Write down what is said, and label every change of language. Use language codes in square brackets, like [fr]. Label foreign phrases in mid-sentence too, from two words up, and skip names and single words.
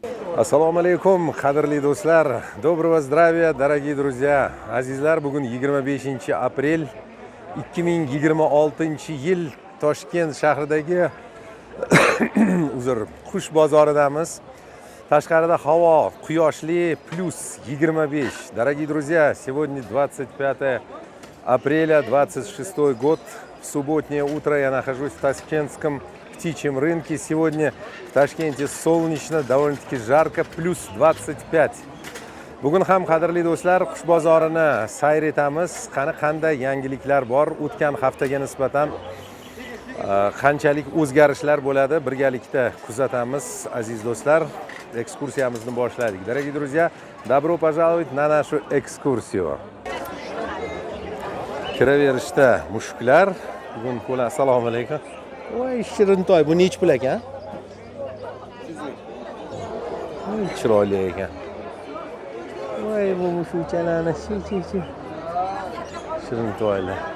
[uz] Assalomu alaykum, qadrli do'stlar. [ru] Доброго здравия, дорогие друзья. [uz] Azizlar, bugun 25 aprel 2026-yil Toshkent shahridagi qush bozoridamiz. Tashqarida havo quyoshli +25. [ru] Дорогие друзья, сегодня 25 апреля 26 год. В субботнее утро я нахожусь в Ташкентском птичьем рынке. Сегодня в Ташкенте солнечно, довольно-таки жарко, +25. [uz] Bugun ham qadrli do'stlar, qush bozorini sayr etamiz. Qanday yangiliklar bor? O'tgan haftaga nisbatan qanchalik o'zgarishlar bo'ladi? Birgalikda kuzatamiz, aziz do'stlar. Ekskursiyamizni boshladik. [ru] Дорогие друзья, добро пожаловать на нашу экскурсию. [uz] Kiraverishda mushuklar. Bugun qo'la assalomu alaykum. Voy, shirintoy, bu nech pul ekan? Chiroyli ekan. Voy, bu mushukchalarni shirintoylar.